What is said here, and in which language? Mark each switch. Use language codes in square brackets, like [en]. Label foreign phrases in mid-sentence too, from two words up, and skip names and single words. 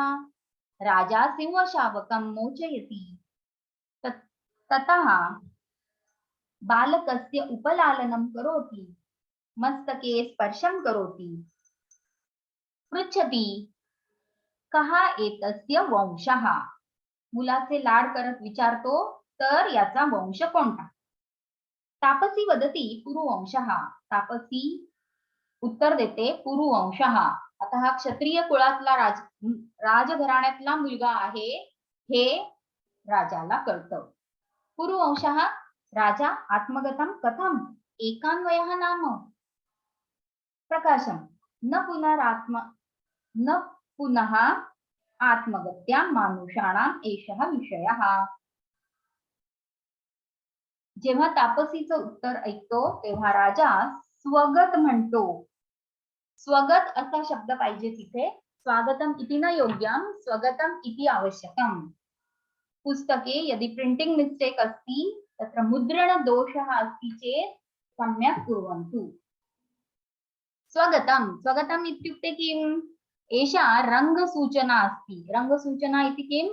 [sa] राजा सिंहशावकं मोचयति. ततः बालकस्य उपलालनं करोति, मस्तके स्पर्शं करोति, पृच्छति कः एतस्य वंशः. [mr] मुलाचे लाड करत विचारतो, तर याचा वंश कोणता? [sa] तापसी वदति पुरुवंशः. [mr] तापसी उत्तर देते पुरुवंशः. आता हा क्षत्रिय कुळातला राजघराण्यातला मुलगा आहे हे राजाला कळतं. [sa] पुरुवंशः राजा आत्मगतं कथम्? एकान्वयः नाम प्रकाशम न पुनः आत्मगत्या मानुषाणाम् एषः विषयः. [mr] जेव्हा तापसीचं उत्तर ऐकतो तेव्हा राजा स्वगत म्हणतो. स्वगत असा शब्द पाहिजे तिथे. [sa] स्वागतम इति न योग्यम, स्वगतम इति आवश्यकम. पुस्तके यदि [en] printing mistake [sa] अस्ति तत्र मुद्रण दोषः अस्ति चेत् सम्यक् कुर्वन्तु. स्वगतम, स्वगतम इत्युक्ते किम्? एषा रङ्गसूचना अस्ति. रङ्गसूचना इति किम्?